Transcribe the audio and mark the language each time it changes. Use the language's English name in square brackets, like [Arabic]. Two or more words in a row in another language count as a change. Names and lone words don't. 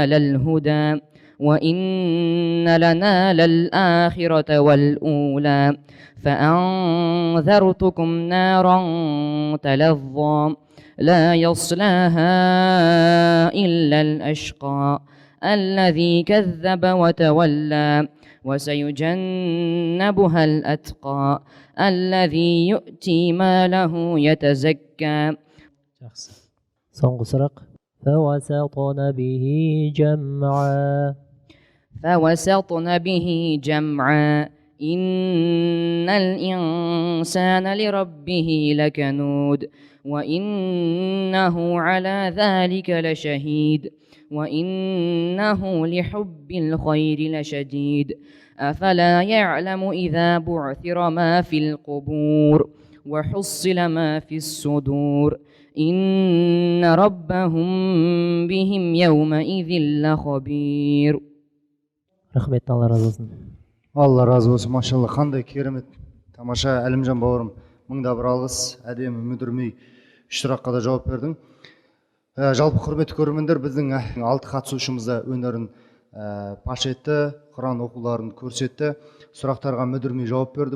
[Arabic] للهدى وإن لنا للآخرة والأولى فأنذرتكم نارا تلظى لا يصلاها إلا الأشقى الذي كذب وتولى وسيجنبها الأتقى الذي يؤتي ماله يتزكى. [Kazakh] Соңғы сұрақ. [Arabic] فوسطن به جمعا. فوسطن به جمعا إن الإنسان لربه لكنود وإنه على ذلك لشهيد وإنه لحب الخير لشديد أفلا يعلم إذا بعثر ما في القبور وحصل ما في الصدور إن ربهم بهم يومئذ لخبير. [Kazakh] Рахмет, Алла разы болсын. Алла разы болсын, машалла, қандай керемет, тамаша. Әлімжан бауырым, мыңда бір алғыс, әдемі мүдірмей үш сұраққа да жауап бердің. Жалпы құрметті көрермендер, біздің 6 қатысушымызда өнерін паш етті, Құран оқуларын көрсетті, сұрақтарға мүдірмей жауап берді.